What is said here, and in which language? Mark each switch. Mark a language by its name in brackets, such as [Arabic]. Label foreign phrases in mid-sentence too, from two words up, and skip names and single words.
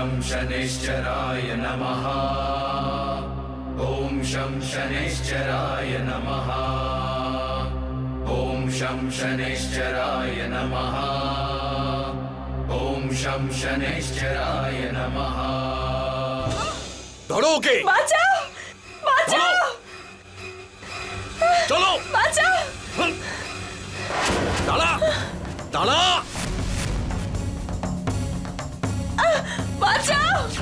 [Sanskrit] शनैश्चराय नमः। ॐ शं शनैश्चराय नमः। ॐ शं शनैश्चराय नमः। ॐ शं शनैश्चराय नमः। [Bangla] ধরো ওকে। বাঁচাও বাঁচাও চলো বাঁচাও। দাঁড়া দাঁড়া। বাঁচাও।